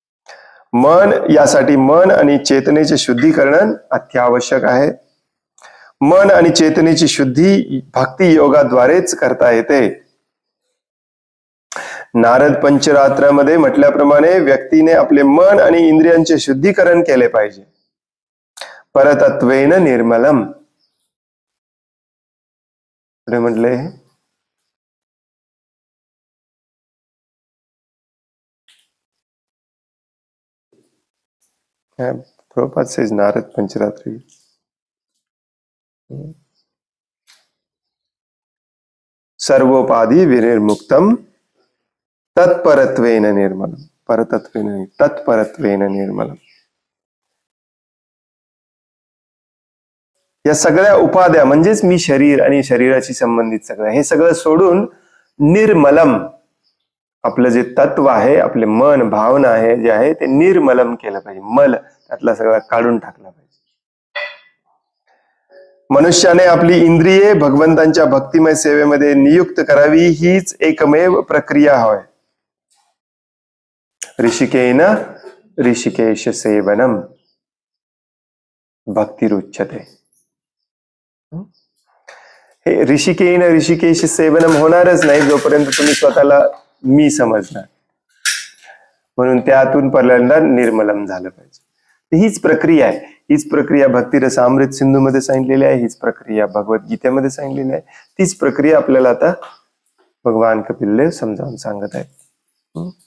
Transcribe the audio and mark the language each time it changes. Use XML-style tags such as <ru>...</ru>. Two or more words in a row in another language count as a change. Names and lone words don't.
<mr>यासाठी मन आणि चेतनेचे शुद्धीकरण अत्यावश्यक आहे. मन आणि चेतनेची शुद्धी भक्ती योगाद्वारेच करता येते. नारद पंचरात्रामध्ये म्हटल्याप्रमाणे व्यक्तीने आपले मन आणि इंद्रियांचे शुद्धीकरण केले पाहिजे.</mr> <sa>परतत्वेन निर्मलम म्हटले.</sa> <en>Prabhupada says Narad Pancharatri.</en> <sa>सर्वोपाधि विनिर्मुक्तम तत्परत्वेन निर्मलम. परतत्वेन तत्परत्वेन निर्मलम.</sa> <mr>या सगळ्या उपाध्या म्हणजेच मी शरीर आणि शरीराशी संबंधित सगळं हे सगळं सोडून निर्मलम आपलं जे तत्व आहे, आपले मन भावना आहे जे आहे ते निर्मलम केलं पाहिजे. मल त्यातला सगळा काढून टाकला पाहिजे. मनुष्याने आपली इंद्रिये भगवंतांच्या भक्तिमय सेवेमध्ये नियुक्त करावी हीच एकमेव प्रक्रिया होय.</mr> <sa>ऋषिकेन ऋषिकेश सेवनम भक्तिरुच्यते.</sa> <mr>हे</mr> <sa>ऋषिकेन ऋषिकेश सेवनम</sa> <mr>होणारच नाही जोपर्यंत तुम्ही स्वतःला मी समजणार. म्हणून त्यातून पहिल्यांदा निर्मलम झालं पाहिजे. हीच प्रक्रिया आहे. हीच प्रक्रिया भक्तिरस अमृत सिंधू मध्ये सांगितलेली आहे. हीच प्रक्रिया भगवद्गीतेमध्ये सांगितलेली आहे. तीच प्रक्रिया आपल्याला आता भगवान कपिलदेव समजावून सांगत आहेत.</mr>